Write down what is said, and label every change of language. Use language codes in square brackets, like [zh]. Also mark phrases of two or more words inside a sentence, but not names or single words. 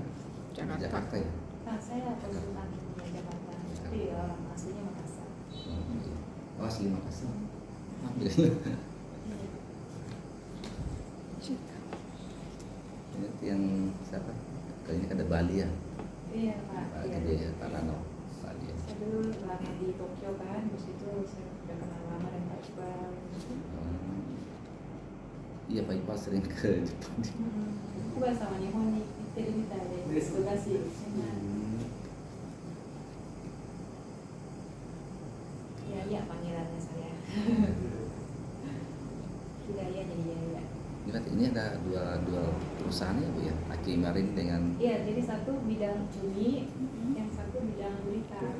[id] Jakarta ya? Saya konsultan di Jakarta, tapi orang aslinya Makassar. Oh, asli Makassar. Ini yang siapa? Kayaknya ada Bali ya? Iya Pak. Pak Gede ya, Pak Rano. Bali ya. Saya dulu lama di Tokyo kan, terus itu saya udah kenal lama dengan Pak Iqbal. Iya, Pak Iqbal sering ke Jepang. [ja] Iqbal sama Nihonに行ってるみたいで忙しいですね。 [id] Iya panggilannya saya. Hidayah jadi Yaya. Ini ada dua perusahaan ya Bu ya, Aki Marin dengan. Iya, jadi satu bidang cumi, yang satu bidang gurita.